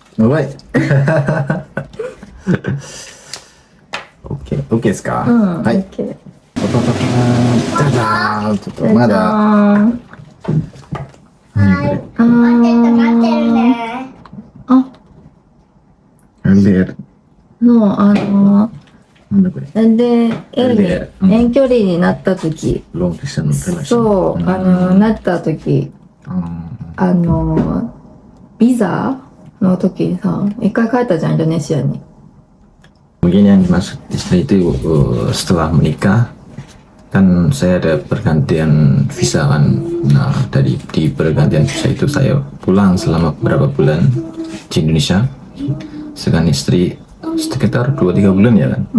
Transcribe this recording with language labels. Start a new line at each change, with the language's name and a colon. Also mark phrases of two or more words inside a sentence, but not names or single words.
Indonesian: baik. Oke, oke sekarang.
Japanese: うん、はい。 OK。 Dadah,ちょっとまだ。じゃじゃーん。はい。あ待ってるーね。あ、 LDR。なんだこれ。で、 LDR うん遠距離になった時、
English: Long distance relation。
Japanese: そう、なった時、ビザの時にさ、一回帰ったじゃん、インドネシアに。
Indonesian: Mungkin yang dimaksud istri itu setelah menikah kan saya ada pergantian visa kan. Nah di pergantian visa itu saya pulang selama beberapa bulan di Indonesia. Sedangkan istri sekitar 2-3 bulan ya kan.